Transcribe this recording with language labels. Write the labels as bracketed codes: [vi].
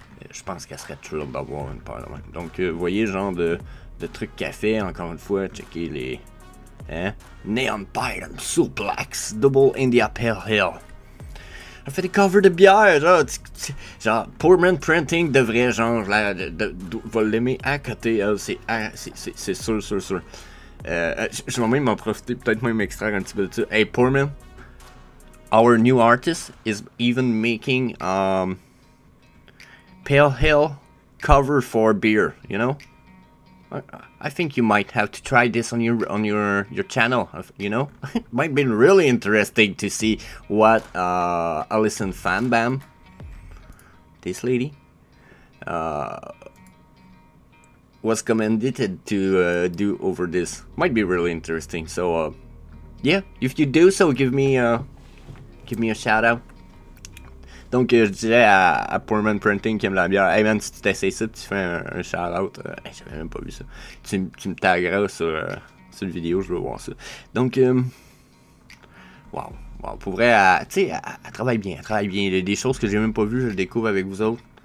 [fr] Je pense qu'elle serait toujours d'avoir une paire. Donc vous voyez le genre de trucs qu'elle fait, encore une fois, checker les Neon Python Suplex Double India Pale Ale. Elle fait des covers de bière, genre Poorman Printing devrait genre va l'aimer à côté, elle, c'est sûr. Je vais même en profiter, peut-être même extraire un petit peu de ça. [en] Hey Poorman, our new artist is even making pale ale cover for beer, you know? I think you might have to try this on your channel, you know? It might be really interesting to see what Alison Fanbam, this lady, was commended to do over this. Might be really interesting. So yeah, if you do so, give me a shout out. [fr] Donc je dirais à Poorman Printing qui aime la bière, [en] hey man, [fr] si tu t'essayes ça, tu fais un shout-out, j'avais même pas vu ça, tu me tagueras sur la vidéo, je veux voir ça. Donc, wow, pour vrai, tu sais, elle travaille bien, il y a des choses que j'ai même pas vues, je le découvre avec vous autres.